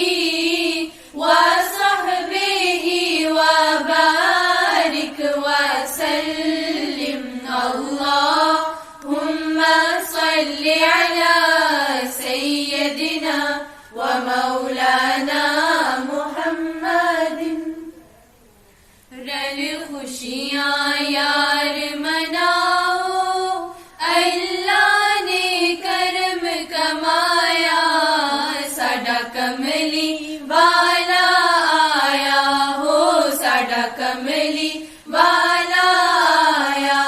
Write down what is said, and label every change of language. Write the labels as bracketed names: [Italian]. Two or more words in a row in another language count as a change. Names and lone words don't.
[Arabic] وصحبه وبارك وسلم، اللهم صل على سيدنا ومولانا محمد۔ [Punjabi] رل خوشیاں یار مناؤ، اللہ نے کرم کمایا، ساڈا کملی والا آیا ہو، ساڈا کملی والا آیا۔